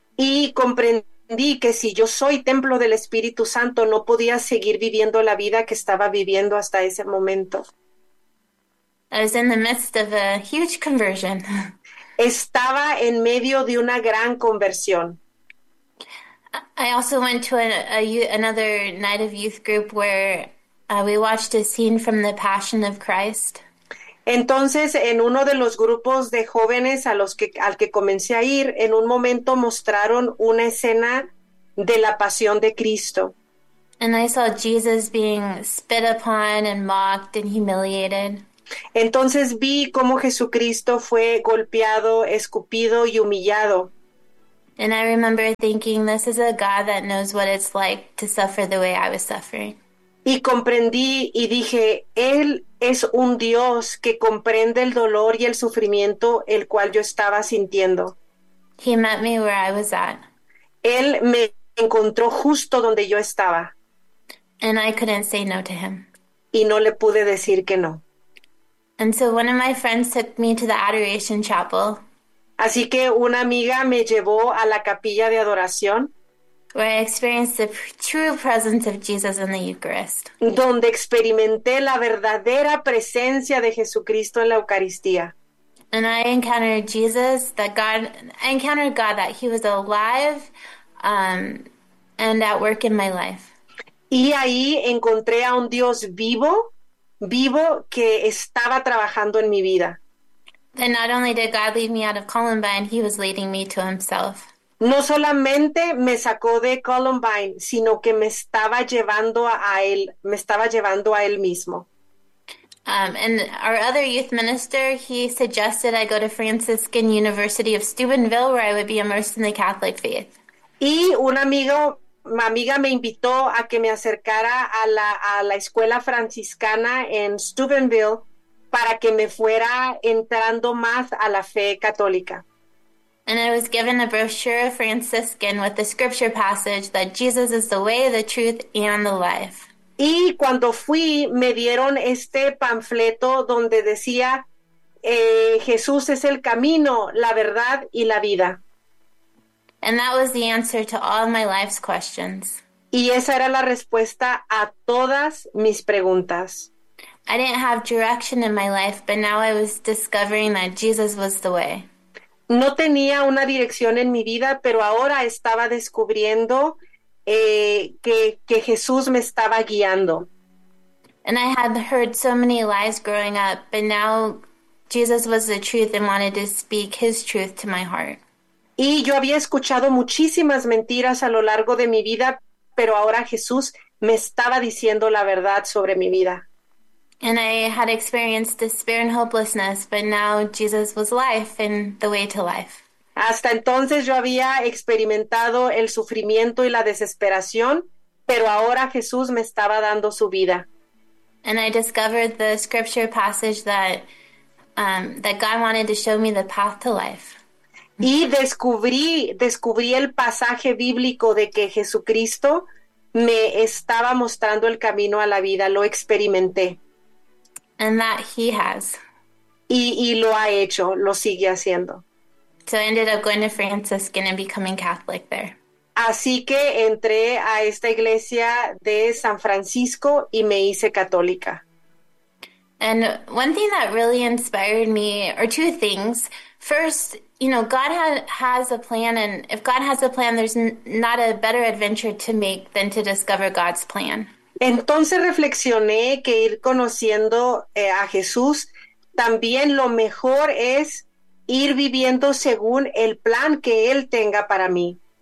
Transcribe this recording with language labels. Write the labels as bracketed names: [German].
[Spanish] Y comprendí que si yo soy templo del Espíritu Santo, no podía seguir viviendo la vida que estaba viviendo hasta ese momento. [English] I was in the midst of a huge conversion. [Spanish] Estaba en medio de una gran conversión. [English] I also went to another night of youth group where we watched a scene from The Passion of Christ. [Spanish] Entonces, en uno de los grupos de jóvenes al que comencé a ir, en un momento mostraron una escena de la pasión de Cristo. [English] And I saw Jesus being spit upon and mocked and humiliated. [Spanish] Entonces vi cómo Jesucristo fue golpeado, escupido y humillado. [English] And I remember thinking, this is a God that knows what it's like to suffer the way I was suffering. [Spanish] Y comprendí y dije, Él es un Dios que comprende el dolor y el sufrimiento el cual yo estaba sintiendo. [English] He met me where I was at. [Spanish] Él me encontró justo donde yo estaba. [English] And I couldn't say no to him. [Spanish] Y no le pude decir que no. [English] And so one of my friends took me to the Adoration Chapel, [Spanish] Así que una amiga me llevó a la capilla de adoración, [English] where I experienced the true presence of Jesus in the Eucharist. [Spanish] donde experimenté la verdadera presencia de Jesucristo en la Eucaristía. [English] And I encountered Jesus, that God, I encountered God, that He was alive, and at work in my life. [Spanish] Y ahí encontré a un Dios vivo, vivo que estaba trabajando en mi vida. [English] Then not only did God lead me out of Columbine, He was leading me to Himself. [Spanish] No solamente me sacó de Columbine, sino que me estaba llevando a él, me estaba llevando a él mismo. [English] And our other youth minister, he suggested I go to Franciscan University of Steubenville, where I would be immersed in the Catholic faith. [Spanish] Y un amigo, mi amiga me invitó a que me acercara a la escuela franciscana en Steubenville para que me fuera entrando más a la fe católica. [English] And I was given a brochure of Franciscan with the scripture passage that Jesus is the way, the truth, and the life. [Spanish] Y cuando fui, me dieron este panfleto donde decía, Jesús es el camino, la verdad y la vida. [English] And that was the answer to all my life's questions. [Spanish] Y esa era la respuesta a todas mis preguntas. [English] I didn't have direction in my life, but now I was discovering that Jesus was the way. [Spanish] No tenía una dirección en mi vida, pero ahora estaba descubriendo que Jesús me estaba guiando. [English] And I had heard so many lies growing up, but now Jesus was the truth and wanted to speak his truth to my heart. [Spanish] Y yo había escuchado muchísimas mentiras a lo largo de mi vida, pero ahora Jesús me estaba diciendo la verdad sobre mi vida. [English] And I had experienced despair and hopelessness, but now Jesus was life and the way to life. [Spanish] Hasta entonces yo había experimentado el sufrimiento y la desesperación, pero ahora Jesús me estaba dando su vida. [English] And I discovered the scripture passage that God wanted to show me the path to life. [Spanish] Y descubrí el pasaje bíblico de que Jesucristo me estaba mostrando el camino a la vida, lo experimenté. [English] And that he has. [Spanish] Y lo ha hecho, lo sigue haciendo. [English] So I ended up going to Franciscan and becoming Catholic there. [Spanish] Así que entré a esta iglesia de San Francisco y me hice católica. [English] And one thing that really inspired me, or two things. First, God has a plan, and if God has a plan, there's not a better adventure to make than to discover God's plan. [Spanish] Entonces reflexioné que ir conociendo a Jesús también lo mejor es ir viviendo según el plan que él tenga para mí.